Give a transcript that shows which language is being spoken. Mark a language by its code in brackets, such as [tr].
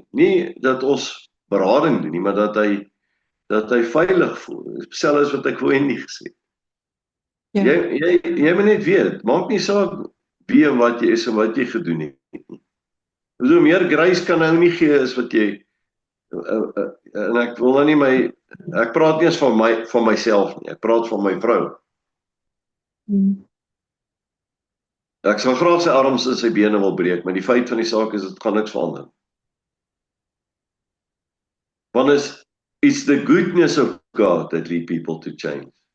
[af] Nie dat ons berading doen nie, maar dat hy veilig voel. Selfs as wat ek voorheen nie gesê het. Ja. Jy moet net weet, maak nie saak wie en wat jy is en wat jy gedoen het nie. Hoe meer grace kan nou nie gee as wat jy en ek wil nou nie ek praat nie eens van myself nie, ek praat van my vrou. Ek sal graag sy arms en sy bene wil breek, maar die feit van die saak is, dit gaan niks verander. Want [en] it's the goodness of God that lead people to change.